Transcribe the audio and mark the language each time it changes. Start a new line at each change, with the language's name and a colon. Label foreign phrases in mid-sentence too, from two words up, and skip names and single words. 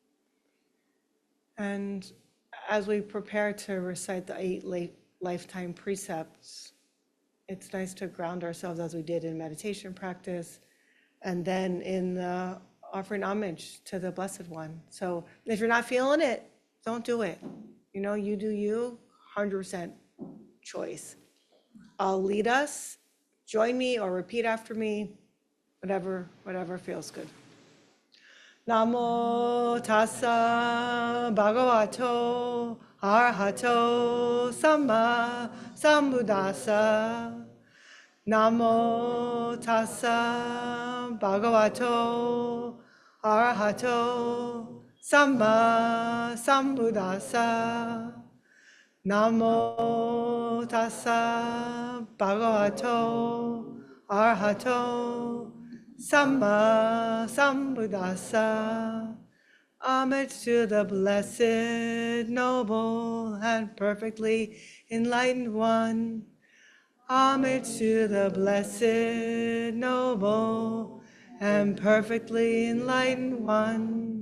English: And as we prepare to recite the 8 lifetime precepts, it's nice to ground ourselves as we did in meditation practice, and then in the offering homage to the Blessed One. So if you're not feeling it, don't do it. You do you, 100% choice. I'll lead us, join me or repeat after me, whatever feels good.
Pali: Namo tassa bhagavato arahato samma sambuddhassa. Namo tassa bhagavato arahato samma sambuddhassa. Namo tassa bhagavato Arhato Samma Sambuddhassa.
English: Homage to the blessed, noble, and perfectly enlightened one. Homage to the blessed, noble, and perfectly enlightened one.